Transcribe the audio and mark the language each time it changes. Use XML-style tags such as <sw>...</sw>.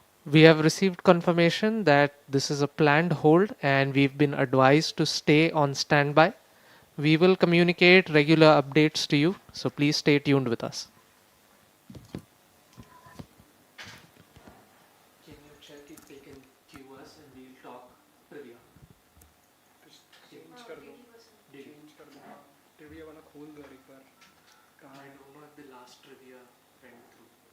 <en>We have received confirmation that this is a planned hold and we've been advised to stay on standby. We will communicate regular updates to you, so please stay tuned with us. Can you check if they can queue us and we'll talk trivia?</en> <hi>Change कर दो change कर दो trivia वाला खोल दो एक बार कहाँ</hi> <en>I don't know if the last trivia went through.</en>